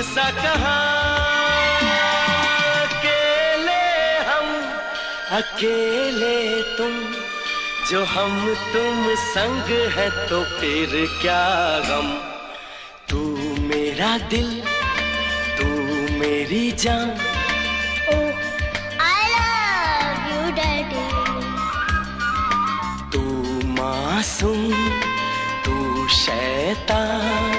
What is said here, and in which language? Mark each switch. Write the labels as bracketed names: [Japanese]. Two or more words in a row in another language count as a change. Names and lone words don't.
[Hindi] सा कहा अकेले हम अकेले तुम, जो हम तुम संग है तो फिर क्या गम। तू मेरा दिल तू मेरी जान, [English] I love you daddy। [Hindi] तू मासूम तू शैतान,